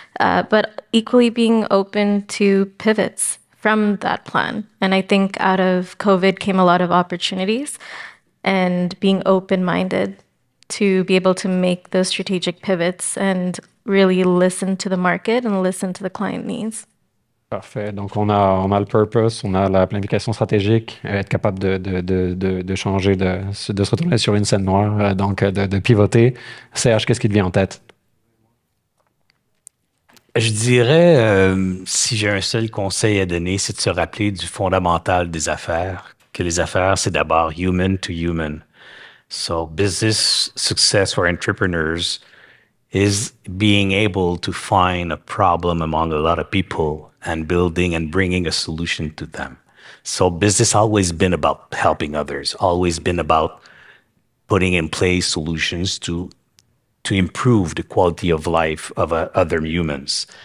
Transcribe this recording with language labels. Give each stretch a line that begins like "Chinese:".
English: But equally being open to pivots from that plan. And I think out of COVID came a lot of opportunities, and being open-minded to be able to make those strategic pivots and really listen to the market and listen to the client needs.
French: Parfait. Donc, on a le purpose, on a la planification stratégique, être capable de changer, de se retourner sur une scène noire, donc de pivoter. CH, qu'est-ce qui te vient en tête? Je dirais, si j'ai un seul conseil à donner, c'est de se rappeler du fondamental des affaires, que les affaires, c'est d'abord
English: human to human. So business success for entrepreneurs is being able to find a problem among a lot of people and building and bringing a solution to them. So business always been about helping others, always been about putting in place solutions to improve the quality of life of other humans.